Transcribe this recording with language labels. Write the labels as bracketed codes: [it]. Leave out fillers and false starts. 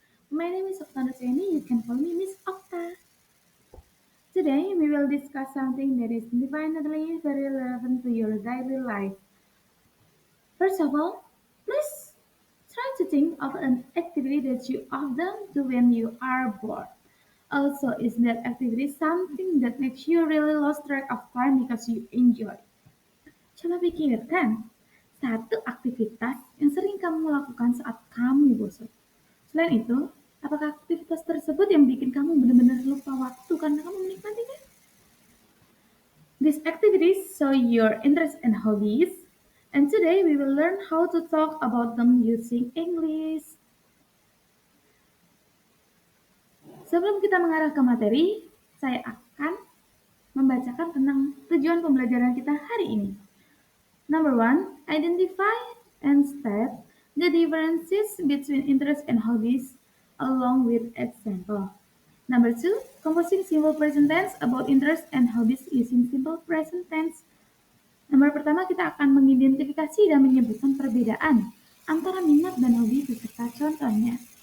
[en] My name is Okta Nuseni. You can call me Miss Okta. Today we will discuss something that is definitely very relevant to your daily life. First of all, please try to think of an activity that you often do when you are bored. Also, is that activity something that makes you really lost track of time because you enjoy? [id] Coba pikirkan satu aktivitas yang sering kamu lakukan saat kamu bosan. Selain itu, apakah aktivitas tersebut yang bikin kamu benar-benar lupa waktu karena kamu menikmatinya? [en] These activities show your interest and hobbies, and today we will learn how to talk about them using English. [id] Sebelum kita mengarah ke materi, saya akan membacakan tentang tujuan pembelajaran kita hari ini. [en] Number one, identify and state the differences between interests and hobbies along with example. Number two, composing simple present tense about interests and hobbies using simple present tense. [id] Nomor pertama, kita akan mengidentifikasi dan menyebutkan perbedaan antara minat dan hobi beserta contohnya.